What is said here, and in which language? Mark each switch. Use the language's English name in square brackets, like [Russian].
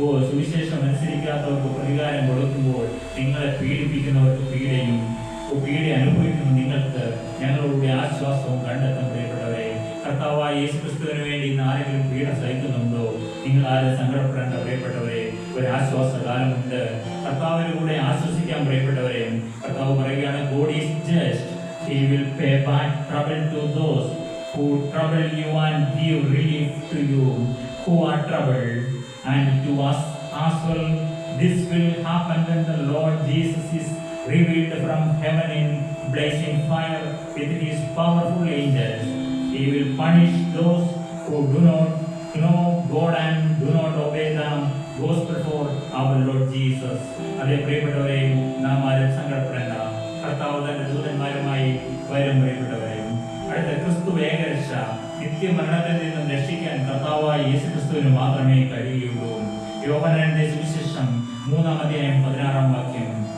[Malayalam] സുവിശേഷം അനുസരിക്കാത്തവർക്ക് പ്രതികാരം കൊടുക്കുമ്പോൾ നിങ്ങളെ പീഡിപ്പിക്കുന്നവർക്ക് പീഡയും പീഡ അനുഭവിക്കുന്ന നിങ്ങൾക്ക് ഞങ്ങളുടെ ആശ്വാസവും കണ്ടെത്തും പ്രിയപ്പെട്ടവരെ. കർത്താവായ യേശുക്രിസ്തുവിന് വേണ്ടി ഇന്ന് ആരെങ്കിലും പീഡ സഹിക്കുന്നുണ്ടോ? നിങ്ങൾ ആരും സങ്കടപ്പെടേണ്ട പ്രിയപ്പെട്ടവരെ. ഒരു ആശ്വാസകാലമുണ്ട്. കർത്താവിന് കൂടെ ആശ്വസിക്കാൻ പ്രിയപ്പെട്ടവരെ. കർത്താവ് പറയുകയാണ്, [English] God is just. He will pay back trouble to those who trouble you and give relief to you who are troubled. And to us as well, this will happen when the Lord Jesus is revealed from heaven in blazing fire with his powerful angels. He will punish those who do not know God and do not obey the gospel for our Lord Jesus. [Malayalam] അതേ പ്രിയപ്പെട്ടവരെ, നാം ആരും സങ്കടപ്പെടേണ്ട. കർത്താവ് തന്റെ ദൂതന്മാരുമായി വരും പ്രിയപ്പെട്ടവരെ. അടുത്ത ക്രിസ്തു ഏകരക്ഷ, നിത്യമരണത്തിൽ നിന്നും രക്ഷിക്കാൻ കർത്താവായ യേശുക്രിസ്തുവിന് മാത്രമേ കഴിയുകയുള്ളൂ. യോഹന്നാന്റെ സുവിശേഷം 3-ാം അധ്യായം 16-ാം വാക്യം.